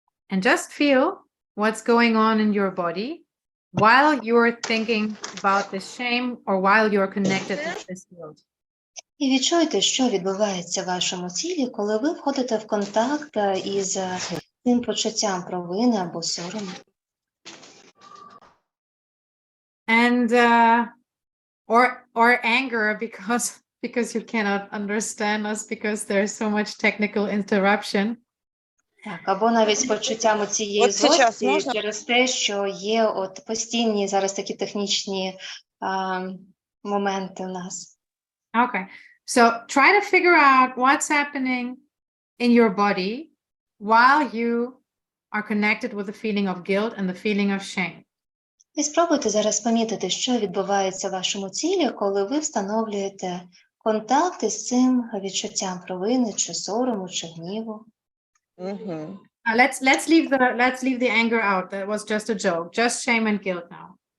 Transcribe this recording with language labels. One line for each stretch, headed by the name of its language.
English: And just feel what's going on in your body while you're thinking about this shame or while you're connected with this guilt.
Ukrainian: І відчуйте, що відбувається в вашому тілі, коли ви входите в контакт із тим почуттям провини або сорому.
English: And or anger because you cannot understand us because there's so much technical interruption.
Ukrainian: Так, або навіть з почуттям цієї злості через те, що є от постійні зараз такі технічні моменти у нас.
English: Okay, so try to figure out what's happening in your body while you are connected with the feeling of guilt and the feeling of shame.
Ukrainian: І спробуйте зараз помітити, що відбувається в вашому тілі, коли ви встановлюєте контакт із цим відчуттям провини, чи сорому, чи гніву.
English: Let's leave the anger out. That was just a joke. Just shame and guilt now.